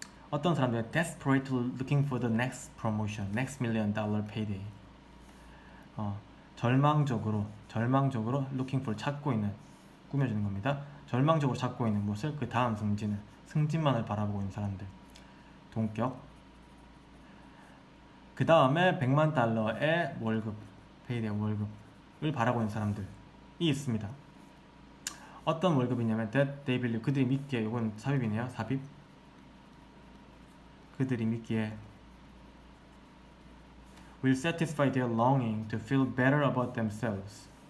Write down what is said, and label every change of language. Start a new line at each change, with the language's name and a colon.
Korean: 어떤 사람들
English: desperately looking for the next promotion, next $1 million payday.
Korean: 절망적으로 looking for 찾고 있는 꾸며주는 겁니다. 절망적으로 찾고 있는 무엇을 그 다음 승진만을 바라보고 있는 사람들. 동격. 그 다음에 $100만 월급, payday 월급을 바라고 있는 사람들이 있습니다. 어떤 월급이냐면
English: that they believe
Korean: 그들이 믿기에 이건 삽입이네요. 삽입. 그들이 믿기에
English: will satisfy their longing to feel better about themselves.